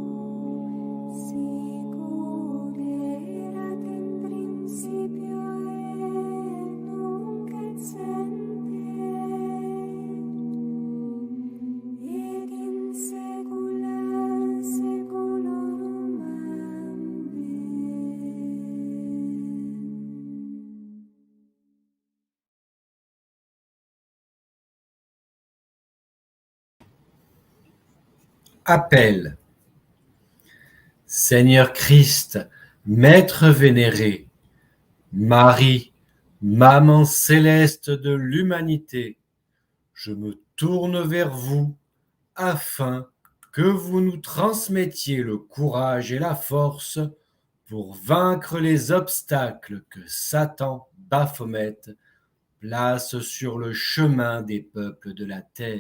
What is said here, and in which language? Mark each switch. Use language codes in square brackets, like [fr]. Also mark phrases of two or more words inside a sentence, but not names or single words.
[la] Sicut erat in principio et nunc et semper, et in saecula saeculorum. Amen. [fr] Appel. Seigneur Christ, Maître vénéré, Marie, Maman céleste de l'humanité, je me tourne vers vous afin que vous nous transmettiez le courage et la force pour vaincre les obstacles que Satan, Baphomet, place sur le chemin des peuples de la terre.